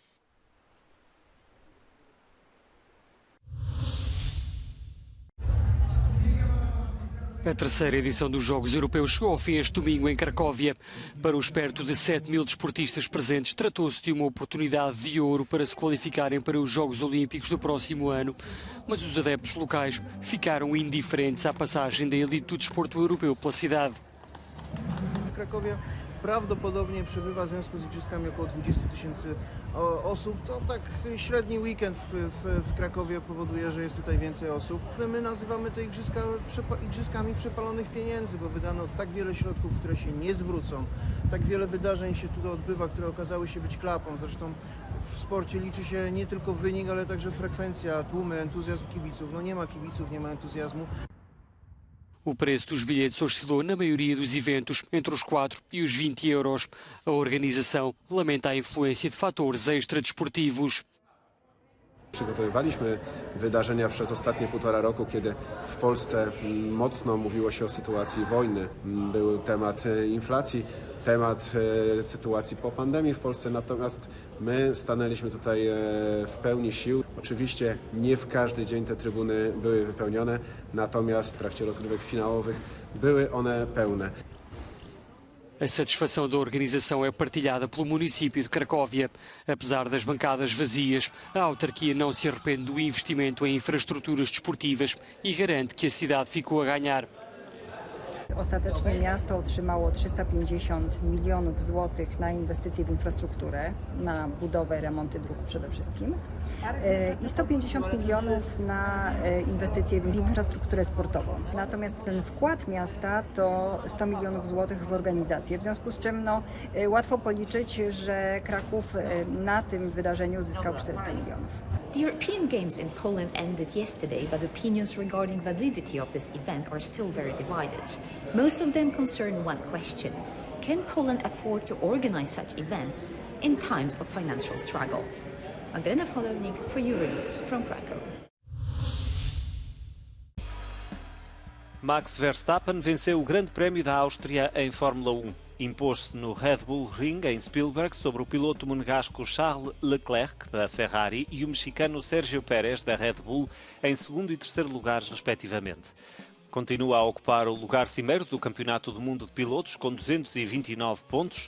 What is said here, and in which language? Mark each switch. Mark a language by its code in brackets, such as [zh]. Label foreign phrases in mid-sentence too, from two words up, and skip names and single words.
[pt] A terceira edição dos Jogos Europeus chegou ao fim este domingo em Cracóvia. Para os perto de 7.000 desportistas presentes, tratou-se de uma oportunidade de ouro para se qualificarem para os Jogos Olímpicos do próximo ano. Mas os adeptos locais ficaram indiferentes à passagem da elite do desporto europeu pela cidade. [pl] Krakowie prawdopodobnie przebywa w związku z igrzyskami około 20 000 osób. To tak średni weekend w Krakowie powoduje, że jest tutaj więcej osób. My nazywamy te igrzyskami przepalonych pieniędzy, bo wydano tak wiele środków, które się nie zwrócą. Tak wiele wydarzeń się tutaj odbywa, które okazały się być klapą. Zresztą w sporcie liczy się nie tylko wynik, ale także frekwencja, tłumy, entuzjazm kibiców. No nie ma kibiców, nie ma entuzjazmu. [pt] O preço dos bilhetes oscilou na maioria dos eventos entre os 4 e os 20 euros. A organização lamenta a influência de fatores extradesportivos. [pl] Przygotowywaliśmy wydarzenia przez ostatnie 1,5 roku, kiedy w Polsce mocno mówiło się o sytuacji wojny. Był temat inflacji, temat sytuacji po pandemii w Polsce, natomiast my stanęliśmy tutaj w pełni sił. Oczywiście nie w każdy dzień te trybuny były wypełnione, natomiast w trakcie rozgrywek finałowych były one pełne. [pt] A satisfação da organização é partilhada pelo município de Cracóvia. Apesar das bancadas vazias, a autarquia não se arrepende do investimento em infraestruturas desportivas e garante que a cidade ficou a ganhar. [pl] Ostatecznie miasto otrzymało 350 milionów złotych na inwestycje w infrastrukturę, na budowę, remonty dróg przede wszystkim i 150 milionów na inwestycje w infrastrukturę sportową. Natomiast ten wkład miasta to 100 milionów złotych w organizację, w związku z czym łatwo policzyć, że Kraków na tym wydarzeniu zyskał 400 milionów. [en] The European Games in Poland ended yesterday, but opinions regarding validity of this event are still very divided. Most of them concern one question: can Poland afford to organize such events in times of financial struggle? Magdalena Wchodownik for Euronews from Krakow. [pt] Max Verstappen venceu o Grande Prémio da Áustria em Fórmula 1. Impôs-se no Red Bull Ring, em Spielberg, sobre o piloto monegasco Charles Leclerc, da Ferrari, e o mexicano Sergio Pérez, da Red Bull, em segundo e terceiro lugares, respectivamente. Continua a ocupar o lugar cimeiro do Campeonato do Mundo de Pilotos, com 229 pontos.